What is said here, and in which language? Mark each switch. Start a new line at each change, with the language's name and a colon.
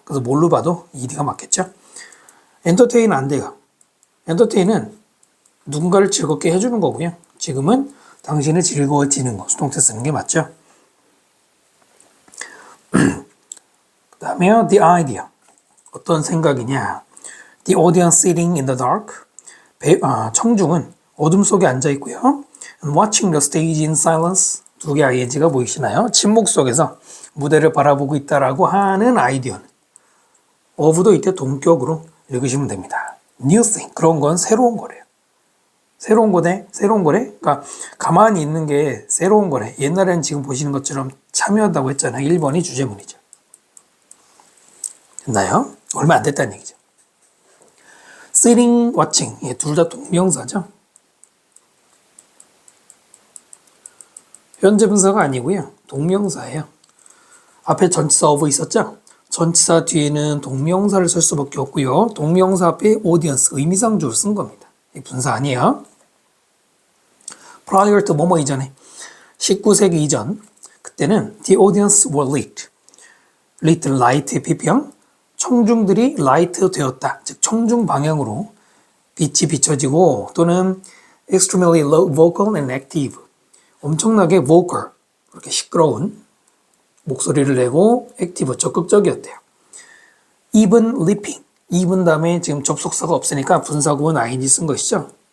Korean: 그래서 뭘로 봐도 ED가 맞겠죠. 엔터테인은 안 돼요. 엔터테인은 누군가를 즐겁게 해주는 거고요. 지금은 당신이 즐거워지는 거, 수동태 쓰는 게 맞죠. 그 다음에
English: the idea.
Korean: 어떤 생각이냐.
English: The audience sitting in the dark.
Korean: 청중은 어둠 속에 앉아 있고요.
English: And watching the stage in silence.
Korean: 두 개 ing가 보이시나요? 침묵 속에서 무대를 바라보고 있다라고 하는 아이디어는 of도 이때 동격으로 읽으시면 됩니다.
English: New thing.
Korean: 그런 건 새로운 거래요. 새로운 거래? 그러니까 가만히 있는 게 새로운 거래. 옛날에는 지금 보시는 것처럼 참여한다고 했잖아요. 1번이 주제문이죠. 됐나요? 얼마 안 됐다는 얘기죠. sitting, watching. 둘 다 동명사죠. 현재 분사가 아니고요. 동명사예요. 앞에 전치사 of 있었죠? 전치사 뒤에는 동명사를 쓸 수밖에 없고요. 동명사 앞에 audience, 의미상주를 쓴 겁니다. 이 분사 아니에요.
English: prior to
Korean: 뭐뭐 이전에 19세기 이전 그때는
English: the audience were lit.
Korean: lit, light, PP형 청중들이 light 되었다. 즉 청중 방향으로 빛이 비춰지고 또는
English: extremely vocal and active
Korean: 엄청나게 vocal 그렇게 시끄러운 목소리를 내고 active 적극적이었대요.
English: even leaping
Korean: even 다음에 지금 접속사가 없으니까 분사구문 ing 쓴 것이죠.